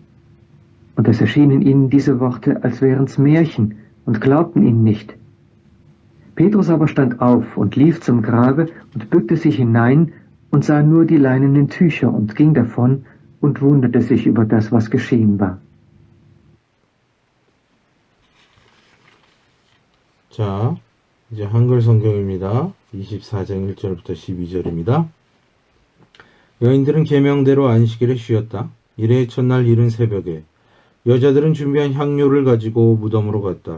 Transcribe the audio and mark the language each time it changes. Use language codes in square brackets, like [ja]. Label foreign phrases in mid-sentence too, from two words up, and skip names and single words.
[de] Und es erschienen ihnen diese Worte, als wären's Märchen, und glaubten ihnen nicht. Petrus aber stand auf und lief zum Grabe und bückte sich hinein und sah nur die leinenen Tücher und ging davon und wunderte sich über das, was geschehen war. [ko] 자, 이제 한글 성경입니다. 24장 1절부터 12절입니다. 여인들은 계명대로 안식일에 쉬었다. 이래 첫날 이른 새벽에 여자들은 준비한 향료를 가지고 무덤으로 갔다.